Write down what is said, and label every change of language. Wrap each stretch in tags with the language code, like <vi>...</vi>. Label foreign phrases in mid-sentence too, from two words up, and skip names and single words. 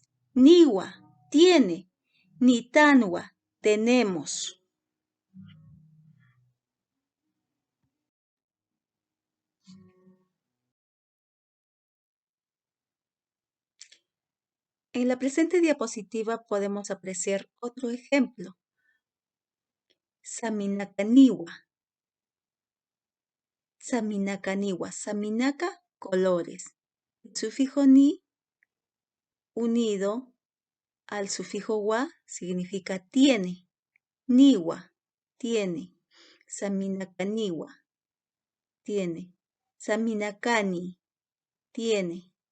<ay>Niwa, tiene. Nitanwa, tenemos.</ay> <es>En la presente diapositiva podemos apreciar otro ejemplo.</es> <ay>Saminakaniwa. Saminakaniwa. Saminaka,</ay> <es>colores. El sufijo ni unido al sufijo wa significa tiene.</es> <ay>Niwa, tiene. Saminakaniwa, tiene. Saminakani, tiene.</ay>